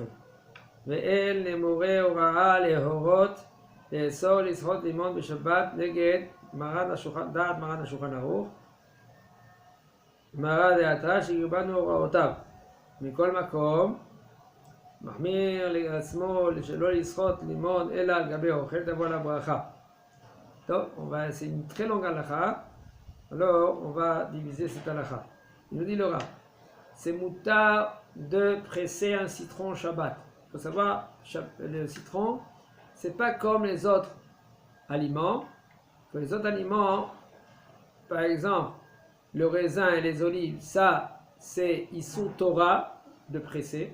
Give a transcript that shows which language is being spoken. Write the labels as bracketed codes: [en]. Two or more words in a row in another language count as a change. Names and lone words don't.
[he] ואין למורה הוראה להורות לאסור לסחוט לימון בשבת נגד דעת מרן השולחן ערוך, מרא דעתה שקיבלנו הוראותיו. מכל מקום, מחמיר לעצמו שלא לסחוט לימון אלא על גבי אוכל, תבוא עליו ברכה. טוב, [fr] c'est une très longue halakha. Alors, on va diviser cette halakha. Il nous dit le Rav, c'est mutar de presser un citron Shabbat. Il faut savoir, le citron, c'est pas comme les autres aliments. Que les autres aliments, par exemple, le raisin et les olives, ça, c'est [he] איסור תורה [fr] de presser.